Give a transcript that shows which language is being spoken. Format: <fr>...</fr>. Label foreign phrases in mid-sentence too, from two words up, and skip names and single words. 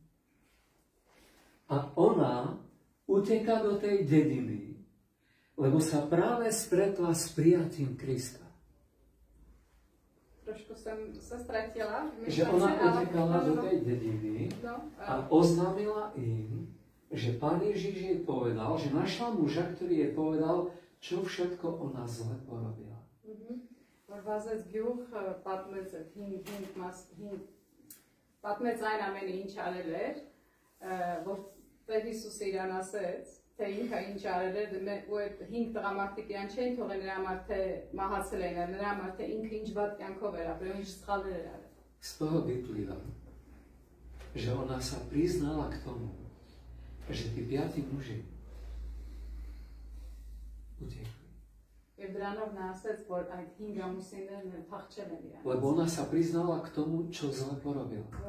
<sk>A ona uteká do tej dediny, lebo sa práve stretla s prijatím Krista. Trošku som sa stratila. Že ona utekala do tej dediny a oznámila im, že Pán Ježiš jej povedal, že našla muža, ktorý jej povedal, čo všetko ona zle porobila.</sk> <hy>Պատմեց այն ամենը ինչ արել էր, որ Հիսուսը իրան ասեց, թե ինքը ինչ արել էր, ու այդ 5 տղամարդիկ իրան չէին թողել նրա համար թե մահացել էին, նրա համար թե ինքը ինչ վատ կյանքով էր ապրել, ինչ սխալներ էր արել.</hy> <sk>Z toho vyplýva, že ona sa priznala k tomu, že tí 5 muži utekli. Lebo ona sa priznala k tomu, čo zle porobila.</sk>